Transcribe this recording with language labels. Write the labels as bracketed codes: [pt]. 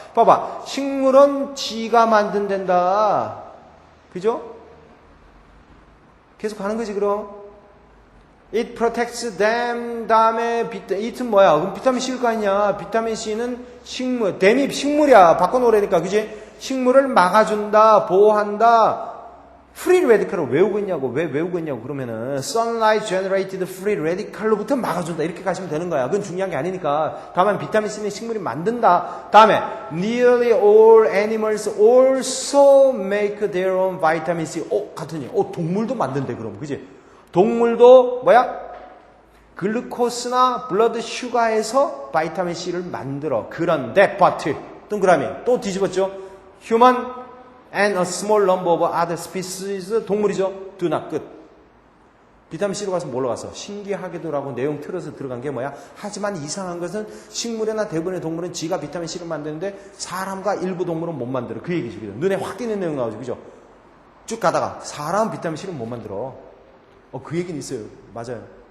[ko] 봐봐. 식물은 지가 만든댄다. 그죠? 계속 가는 거지, 그럼. [en] It protects them. 다음에 it은 뭐야? [ko] 그럼 비타민 C일 거 아니냐? 비타민 C는 식물, 댐이 식물이야. 바꿔놓으라니까, 그지? 식물을 막아준다, 보호한다. free radical을 외우고 있냐고. 왜 외우고 있냐고. [en] 그러면은 sunlight generated free radical로부터 막아준다. [ko] 이렇게 가시면 되는 거야. 그건 중요한 게 아니니까. 다만 비타민 C는 식물이 만든다. [en] 다음에 nearly all animals also make their own vitamin C. [ko] 같으니. 동물도 만든대, 그럼. 그지? 동물도 뭐야? 글루코스나 블러드 슈가에서 바이타민 C를 만들어. 그런데 but 동그라미 또 뒤집었죠. [en] Human and a small number of other species 동물이죠. do not 끝. [ko] 비타민 C로 가서 뭘로 가서? 신기하게도라고 내용 틀어서 들어간 게 뭐야? 하지만 이상한 것은 식물이나 대부분의 동물은 지가 비타민 C를 만드는데 사람과 일부 동물은 못 만들어. 그 얘기죠. 그죠? 눈에 확 띄는 내용 나오죠. 그죠? 쭉 가다가 사람은 비타민 C를 못 만들어. 그 얘기는 있어요. 맞아요.